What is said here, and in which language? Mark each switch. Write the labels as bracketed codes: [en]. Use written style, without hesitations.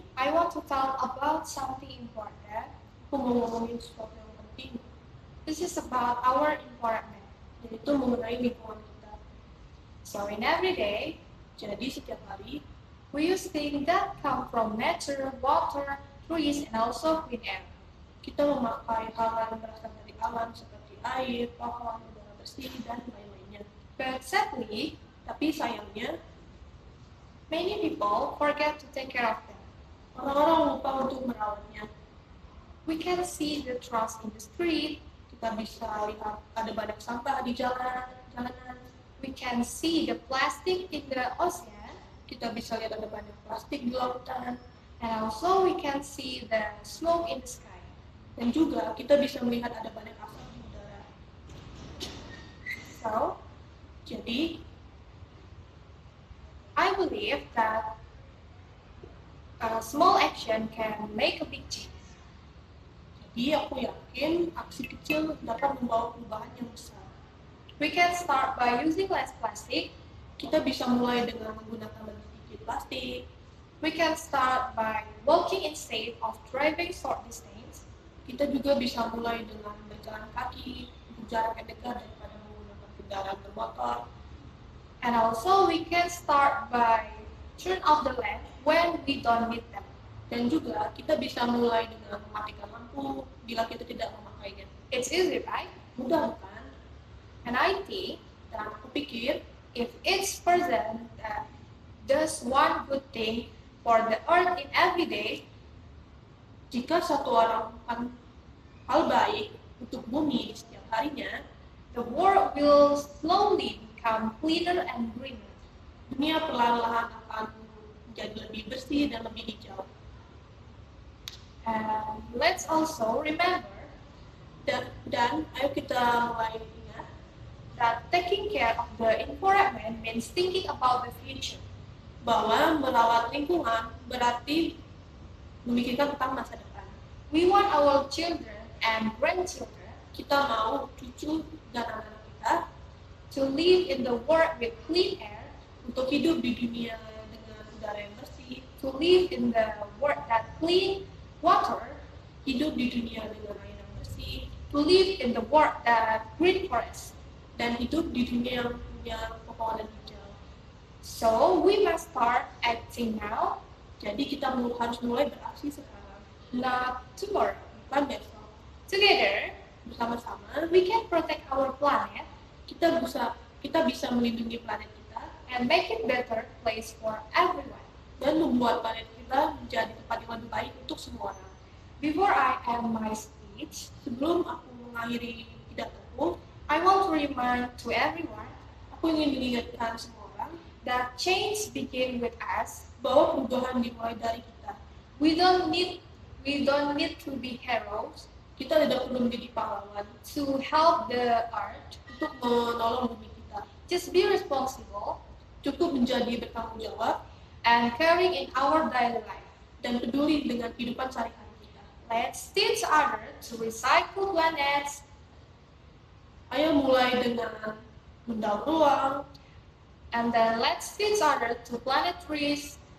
[en] I want to talk about something important. [id] aku mau ngomongin sesuatu yang penting, [en] This is about our environment. [id] yaitu mengenai lingkungan kita. [en] So in every day, [id] Jadi setiap hari [en] we use things that come from nature, water, trees, and also clean air. [id] kita memakai hal-hal yang berasal dari alam seperti air, pohon, udara bersih, dan lain-lainnya. [en] But sadly, [id] Tapi sayangnya, [en] many people forget to take care of them. [id] orang-orang lupa untuk merawatnya. [en] We can see the trash in the street. [id] Kita bisa lihat ada banyak sampah di jalanan. [en] We can see the plastic in the ocean. [id] Kita bisa lihat ada banyak plastik di lautan. [en] And also we can see the smoke in the sky. [id] Dan juga kita bisa melihat ada banyak asap di udara. [en] So, [id] Jadi, [en] I believe that a small action can make a big change. [id] jadi aku yakin aksi kecil dapat membawa perubahan yang besar. [en] We can start by using less plastic. [id] Kita bisa mulai dengan menggunakan lebih sedikit plastik. [en] We can start by walking instead of driving short distance. [id] Kita juga bisa mulai dengan berjalan kaki untuk jarak yang dekat daripada menggunakan kendaraan bermotor. [en] And also we can start by turn off the lamp when we don't need them. [id] Dan juga kita bisa mulai dengan mematikan lampu bila kita tidak memakainya. [en] It's easy, right? [id] Mudah bukan? [en] And I think [id] Dan aku pikir [en] if each person does one good thing for the earth in every day, [id] jika satu orang melakukan hal baik untuk bumi di setiap harinya, [en] the world will slowly become cleaner and greener. [id] dunia perlahan-lahan akan menjadi lebih bersih dan lebih hijau. [en] And let's also remember [id] Dan ayo kita mulai ingat [en] that taking care of the environment means thinking about the future. [id] bahwa merawat lingkungan berarti memikirkan tentang masa depan. [en] We want our children and grandchildren [id] Kita mau cucu dan anak-anak kita [en] to live in the world with clean air, [id] untuk hidup di dunia dengan udara yang bersih, [en] to live in the world that clean water, [id] hidup di dunia dengan air yang bersih, [en] to live in the world that green forest. [id] dan hidup di dunia yang punya pepohonan hijau. [en] So we must start acting now, [id] Jadi kita harus mulai beraksi sekarang, [en] not tomorrow. [id] bukan besok. [en] Together, [id] Bersama-sama [en] we can protect our planet [id] kita bisa melindungi planet kita [en] and make it better place for everyone. [id] dan membuat planet kita menjadi tempat yang lebih baik untuk semua orang. [en] Before I end my speech, [id] Sebelum aku mengakhiri pidatoku, [en] I want to remind to everyone [id] aku ingin mengingatkan semua orang [en] that change begins with us. [id] bahwa perubahan dimulai dari kita. [en] We don't need to be heroes [id] Kita tidak perlu menjadi pahlawan [en] to help the earth. [id] untuk menolong bumi kita. [en] Just be responsible [id] Cukup menjadi bertanggung jawab [en] and caring in our daily life. [id] dan peduli dengan kehidupan sehari-hari kita. [en] Let's teach others to recycle planets [id] Ayo mulai dengan mendaur ulang, [en] and then let's teach others to plant trees